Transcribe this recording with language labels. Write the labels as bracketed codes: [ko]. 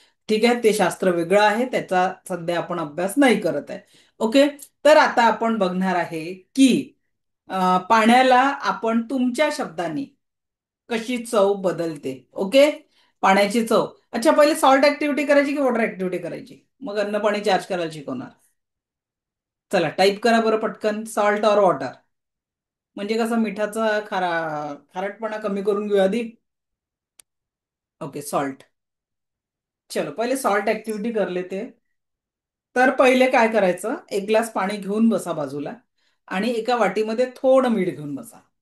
[mr] ठीक आहे. ते शास्त्र वेगळं आहे, त्याचा सध्या आपण अभ्यास नाही करत आहे. ओके. तर आता आपण बघणार आहे की पाण्याला आपण तुमच्या शब्दांनी कशी चव बदलते. ओके. पाण्याची चव. अच्छा, पहिले सॉल्ट ऍक्टिव्हिटी करायची की वॉटर ऍक्टिव्हिटी करायची, मग अन्न पाणी चार्ज करायला शिकवणार. चला टाईप करा बरं पटकन, सॉल्ट और वॉटर. म्हणजे कसं मिठाचा खारटपणा कमी करून घेऊ आधी. Okay, salt. [hi] चलो पहिले सॉल्ट ऍक्टिव्हिटी कर लेते. [mr] तर पहिले काय करायचं, एक ग्लास पाणी घेऊन बसा बाजूला आणि एका वाटीमध्ये थोडं मीठ घेऊन बसा.